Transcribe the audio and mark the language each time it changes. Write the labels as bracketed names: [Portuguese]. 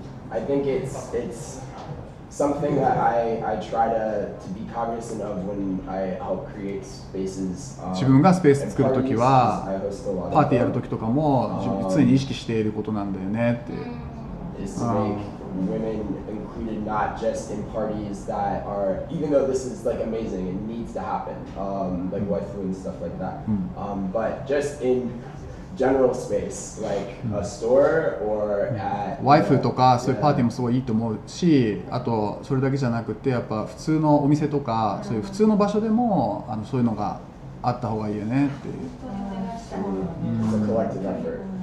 [English] I think it's something that I try to be cognizant of when I help create spaces. [Japanese] 自分がスペース作るときはパーティーやるときとかも常に意識していることなんだよねっていう。 [English] Is to make women included not just in parties that are, even though this is like amazing and needs to happen, like waifu and stuff like that, but just in general space, like a store or at [Japanese] ワイフとかそういうパーティーもすごいいいと思うし、あとそれだけじゃなくてやっぱ普通のお店とかそういう普通の場所でもそういうのがあった方がいいよねっていう。 [English] It's a collective effort.